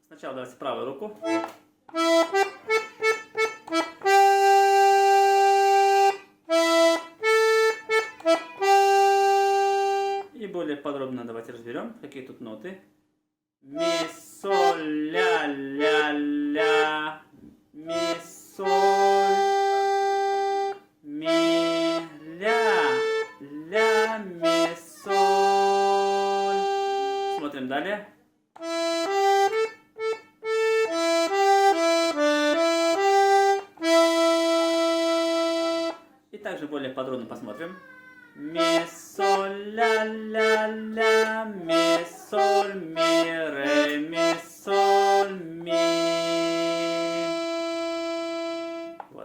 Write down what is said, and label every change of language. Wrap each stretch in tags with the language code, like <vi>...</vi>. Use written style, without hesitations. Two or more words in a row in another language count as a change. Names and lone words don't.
<ru>Сначала давайте правую руку. И более подробно давайте разберем, какие тут ноты. Ми, соль, ля, ля, ля. Ми, соль. Ми, ля, ля, ми, соль. Смотрим далее. И также более подробно посмотрим. Ми, соль, ля, ля, ля, ми, соль, ми, ре, ми, соль, ми. Вот.</ru>